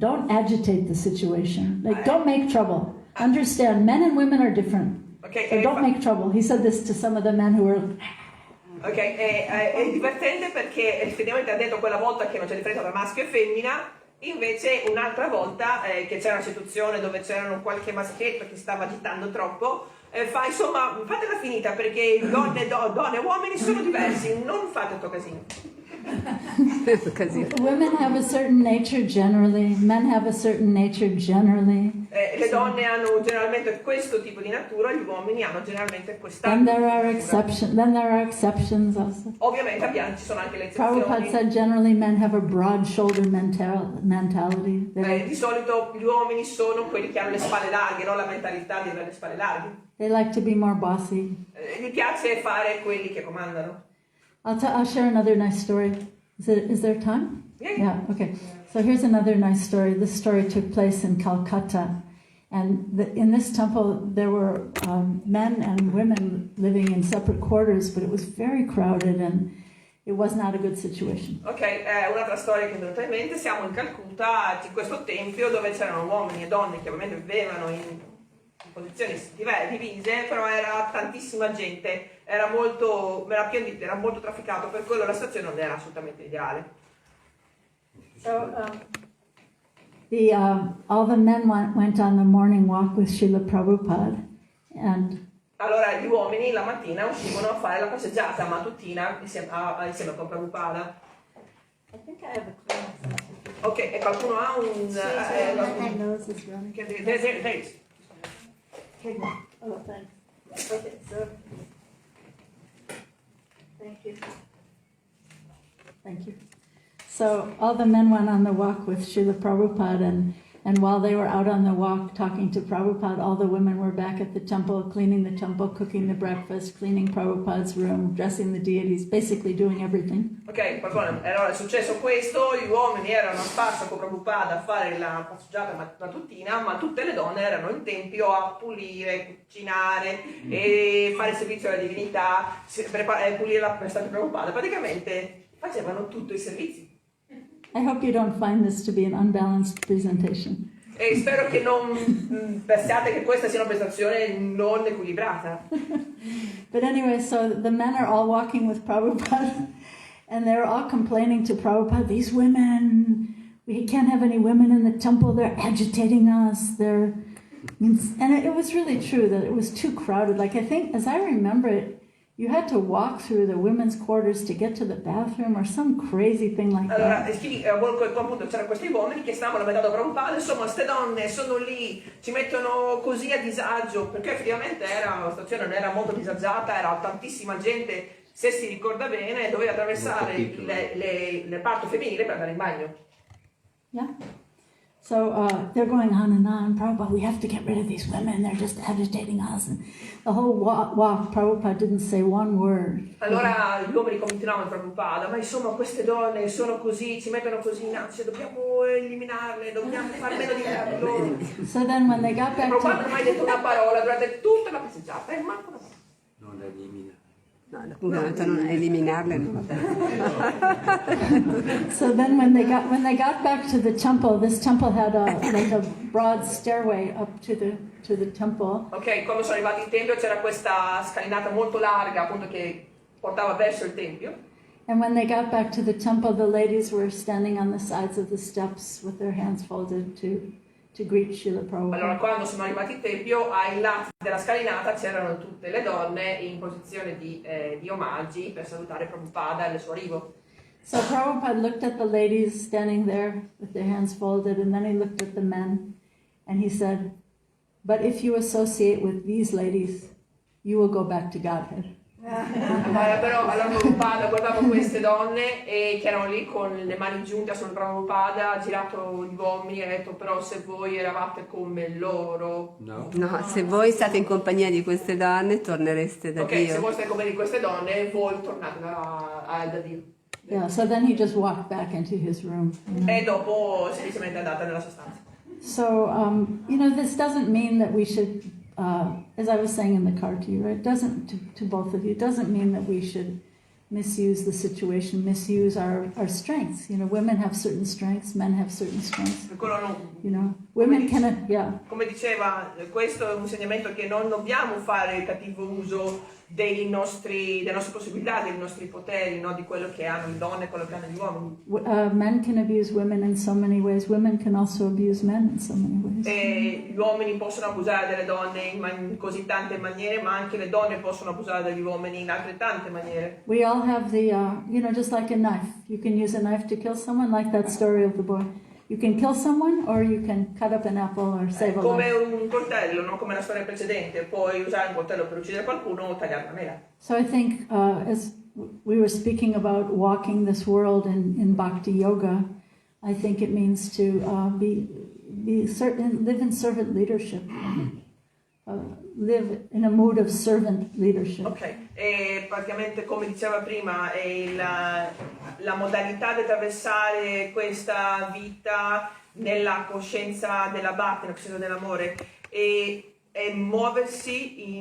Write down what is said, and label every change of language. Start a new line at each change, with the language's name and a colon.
English: Don't agitate the situation. Like, don't make trouble. Understand, men and women are different. Okay, So don't make trouble. He said this to some of the men who were...
Italian: Ok, è divertente perché effettivamente ha detto quella volta che non c'è differenza tra maschio e femmina, invece un'altra volta che c'era una situazione dove c'era qualche maschietto che stava agitando troppo, fa insomma, fatela finita perché donne e uomini sono diversi, non fate sto casino.
English: Women have a certain nature generally, men have a certain nature generally.
Italian: Le donne hanno generalmente questo tipo di natura, gli uomini hanno generalmente quest'altro.
English: Then there are exceptions also.
Italian: Ovviamente ci sono anche le
English: Prabhupada
Italian: eccezioni.
English: said generally men have a broad shoulder mentality.
Italian: Di solito gli uomini sono quelli che hanno le spalle larghe, non la mentalità di avere le spalle larghe.
English: They like to be more bossy.
Italian: Gli piace fare quelli che comandano.
English: I'll share another nice story. Is there time? Yeah. Okay. So here's another nice story. This story took place in Calcutta. And in this temple, there were men and women living in separate quarters, but it was very crowded and it was not a good situation.
Italian: Ok, un'altra storia che mi è venuta in mente, siamo in Calcutta, in questo tempio dove c'erano uomini e donne che ovviamente vivevano in posizioni divise, però era tantissima gente, era molto trafficato, per quello la situazione non era assolutamente ideale.
English: So all the men went on the morning walk with Srila Prabhupada, and
Italian: allora gli uomini la mattina uscivano a fare la passeggiata mattutina insieme con Prabhupada.
English: I think I have a clearance.
Italian: Ok, e qualcuno ha un...
English: My nose is running. There. Oh, thanks. Okay, so thank you. Thank you. So all the men went on the walk with Srila Prabhupada, and while they were out on the walk talking to Prabhupada, all the women were back at the temple, cleaning the temple, cooking the breakfast, cleaning Prabhupada's room, dressing the deities, basically doing everything.
Italian: Ok, allora è successo questo, gli uomini erano a spasso con Prabhupada a fare la passeggiata mattutina, ma tutte le donne erano in tempio a pulire, cucinare e fare il servizio alla divinità, pulire la prestazione di Prabhupada, praticamente facevano tutto i servizi.
English: I hope you don't find this to be an unbalanced presentation.
Italian: E spero che non pensiate che questa sia una prestazione non equilibrata.
English: But anyway, so the men are all walking with Prabhupada, and they're all complaining to Prabhupada, these women, we can't have any women in the temple, they're agitating us, and it was really true that it was too crowded. Like, I think, as I remember it, you had to walk through the women's quarters to get to the bathroom or some crazy thing like
Italian: allora,
English: that.
Italian: appunto c'erano questi uomini che stavano lamentando Prabhupada, insomma queste donne sono lì, ci mettono così a disagio, perché effettivamente la situazione non era molto disagiata, era tantissima gente, se si ricorda bene, doveva attraversare il reparto femminile per andare in bagno.
English: Yeah. So they're going on, Prabhupada, we have to get rid of these women, they're just agitating us. And the whole walk, Prabhupada didn't say one word.
Italian: Allora gli uomini continuavano a Prabhupada, ma insomma queste donne sono così, ci mettono così in ansia, dobbiamo eliminarle, dobbiamo far meno di loro.
English: So then when they got back
Italian: Prabhupada non ha mai detto una parola durante tutta la passeggiata, manco una parola. Non la elimina. No, appunto non eliminarle, no.
English: So then when they got back to the temple, this temple had a broad stairway up to the temple.
Italian: Ok, quando sono arrivati in tempio c'era questa scalinata molto larga, appunto, che portava verso il tempio.
English: And when they got back to the temple, the ladies were standing on the sides of the steps with their hands folded to greet Srila Prabhupada.
Italian: Allora, quando sono arrivati in tempio, ai lati della scalinata c'erano tutte le donne in posizione di omaggi per salutare Prabhupada al suo arrivo.
English: So Prabhupada looked at the ladies standing there with their hands folded, and then he looked at the men, and he said, "But if you associate with these ladies, you will go back to Godhead."
Italian: Però allora Prabhupada guardava queste donne che erano lì con le mani giunte sul Prabhupada, ha girato gli uomini e ha detto, però se voi eravate come loro... No. No, se voi state in compagnia di queste donne tornereste da Ok, Dio. se voi state come di queste donne, voi tornate da Dio.
English: Yeah, so then he just walked back into his room.
Italian: E dopo semplicemente è andata nella sua stanza.
English: So, this doesn't mean that we should, as I was saying in the car to you, right? Doesn't, to both of you, it doesn't mean that we should misuse the situation, misuse our strengths. Women have certain strengths, men have certain strengths. Women can, yeah.
Italian: Come diceva, questo è un insegnamento che non dobbiamo fare cattivo uso delle nostre possibilità, dei nostri poteri, no? Di quello che hanno le donne e quello che hanno gli uomini.
English: Men can abuse women in so many ways. Women can also abuse men in so many ways.
Italian: E gli uomini possono abusare delle donne in così tante maniere, ma anche le donne possono abusare degli uomini in altrettante maniere.
English: We all have the, just like a knife. You can use a knife to kill someone, like that story of the boy. You can kill someone or you can cut up an apple or save a
Italian: Come
English: life.
Italian: un coltello, non come la storia precedente, puoi usare un coltello per uccidere qualcuno o tagliare una mela.
English: So I think as we were speaking about walking this world in Bhakti Yoga, I think it means to live in servant leadership. Live in a mood of servant leadership.
Italian: Ok, e praticamente come diceva prima, la modalità di attraversare questa vita nella coscienza della bhakti, nella coscienza dell'amore, e muoversi